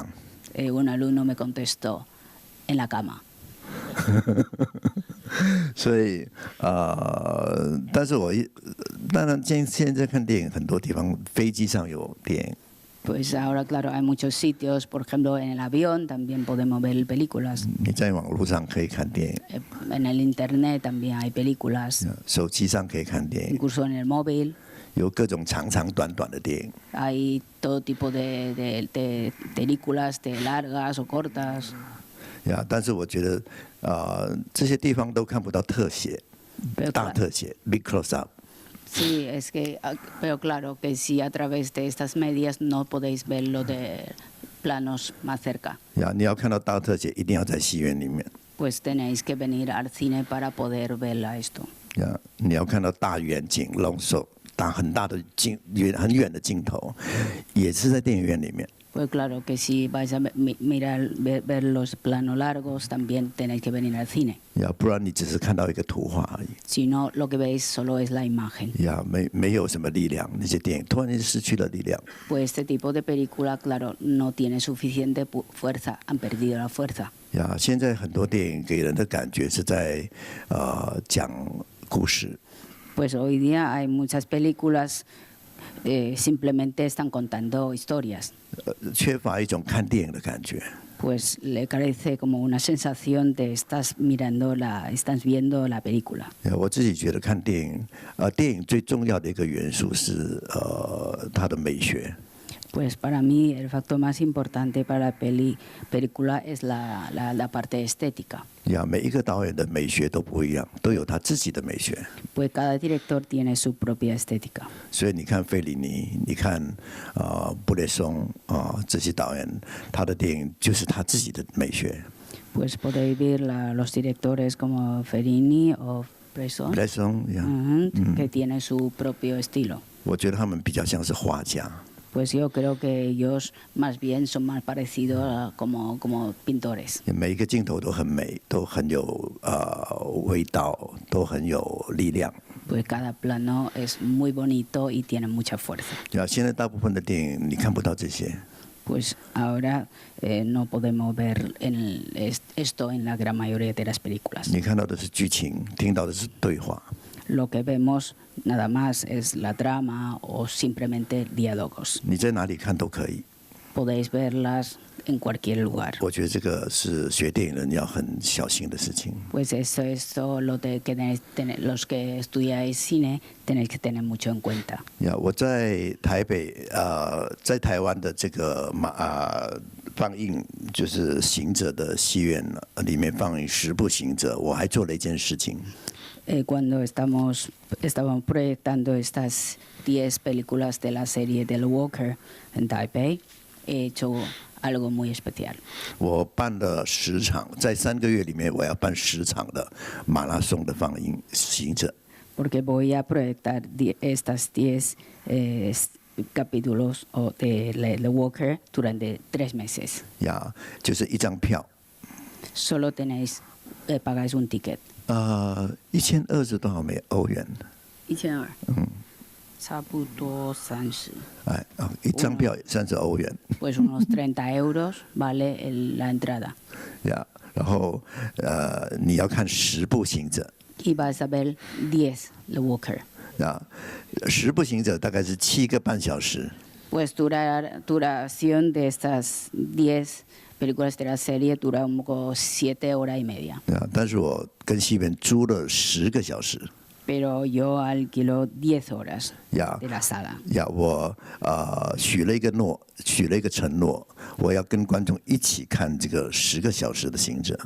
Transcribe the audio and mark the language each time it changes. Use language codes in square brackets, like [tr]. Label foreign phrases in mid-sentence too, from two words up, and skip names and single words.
[es] Un alumno me contestó, en la cama. [zh] 所以但是当然现在看电影很多地方，飞机上有电影。 [es] Pues ahora, claro, hay muchos sitios, por ejemplo, en el avión también podemos ver películas. [zh] 你在网络上可以看电影。 [es] En el internet también hay películas. [zh] 手机上可以看电影。 [es] Incluso en el móvil. [zh] 有各种长长短短的电影。 [es] Hay todo tipo de películas, de largas o cortas. [zh] 呀，但是我觉得这些地方都看不到特写，大特写 ， [en] big close up。 [es] Sí, es que, pero claro que si a través de estas medias no podéis verlo de planos más cerca. [zh] 呀，你要看到大特写，一定要在戏院里面。 [es] Pues tenéis que venir al cine para poder verla esto. [zh] 呀，你要看到大远景、 [en] long shot， [zh] 很大的很远的镜头，也是在电影院里面。 [es] Pues claro que si vais a ver los planos largos, también tenéis que venir al cine. [zh] 呀，不然你只是看到一个图画而已。 [es] Si no, lo que veis solo es la imagen. [zh] 呀，没有什么力量，那些电影突然间失去了力量。 [es] Pues este tipo de película, claro, no tiene suficiente fuerza, han perdido la fuerza. [zh] 呀，现在很多电影给人的感觉是在讲故事。 [es] Pues hoy día hay muchas películas simplemente están contando historias. [zh] 缺乏一种看电影的感觉。 [es] Pues le carece como una sensación de estás viendo la película. [zh] 我自己觉得看电影，电影最重要的一个元素是它的美学。 [es] Pues para mí el factor más importante para la película es la parte estética. [zh] 呀，每一个导演的美学都不一样，都有他自己的美学。 [es] Pues cada director tiene su propia estética. [zh] 所以你看费里尼，你看布雷松这些导演，他的电影就是他自己的美学。 [es] Pues podéis ver los directores como Fellini o Bresson, [zh] 布雷松呀， [es] que tiene su propio estilo. [zh] 我觉得他们比较像是画家。 [es] Pues yo creo que ellos más bien son más parecidos como pintores. [zh] 每一个镜头都很美，都很有味道，都很有力量。 [es] Pues cada plano es muy bonito y tiene mucha fuerza. [zh] 现在大部分的电影你看不到这些。 [es] Pues ahora no podemos ver esto en la gran mayoría de las películas. [zh] 你看到的是剧情，听到的是对话。 [es] Lo que vemos nada más es la trama o simplemente diálogos. [zh] 你在哪里看都可以。 [es] Podéis verlas en cualquier lugar. [zh] 我觉得这个是学电影人要很小心的事情。 [es] Pues eso es lo que los que estudiáis cine tenéis que tener mucho en cuenta. [zh] 我在台北在台湾的这个放映就是《行者》的戏院里面放映10部《行者》，我还做了一件事情。 [es] Cuando estábamos proyectando estas 10 películas de la serie del Walker en Taipei, he hecho algo muy especial. [zh] 我办了10场，在3个月里面，我要办10场的马拉松的放映《行者》。 [es] Porque voy a proyectar estas 10 capítulos de The Walker durante 3 meses. [zh] 就是一张票。 [es] Solo pagáis un ticket. [zh] 1200多少欧元 1200. 差不多30. 一张票30欧元。 [es] Pues unos 30 euros vale la entrada. [zh] 然后你要看10部行者。 [es] Y vas a ver 10 The Walker. [zh] 10部行者大概是7个半小时。 [es] Pues duración de estas 10 películas de la serie dura un poco 7 horas y media. [zh] 但是我跟戏院租了10个小时。 [es] Pero yo alquilo 10 horas de la sala. [zh] 我许了一个承诺，我要跟观众一起看这个10个小时的行者。